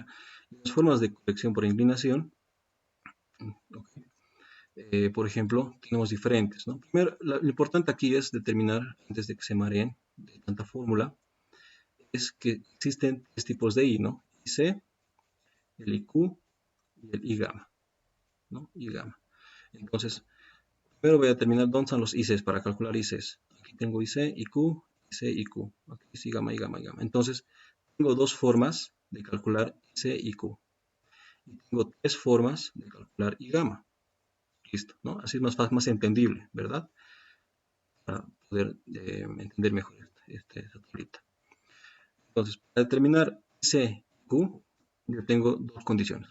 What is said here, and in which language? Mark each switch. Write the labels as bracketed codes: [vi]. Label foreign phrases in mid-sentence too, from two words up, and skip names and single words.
[es] Las fórmulas de corrección por inclinación, okay, por ejemplo, tenemos diferentes, ¿no? Primero, lo importante aquí es determinar, antes de que se mareen de tanta fórmula, es que existen tres tipos de I, ¿no? IC, el IQ y el I gamma, ¿no? I gamma. Entonces, primero voy a determinar dónde están los ICs para calcular ICs. Aquí tengo IC, IQ, IC, IQ. Aquí es I gamma, I gamma, I gamma. Entonces, tengo dos formas de calcular IC, IQ. Y tengo tres formas de calcular I gamma. Listo, ¿no? Así es más fácil, más entendible, ¿verdad? Para poder entender mejor esta tablita. Entonces, para determinar IC, IQ, yo tengo dos condiciones.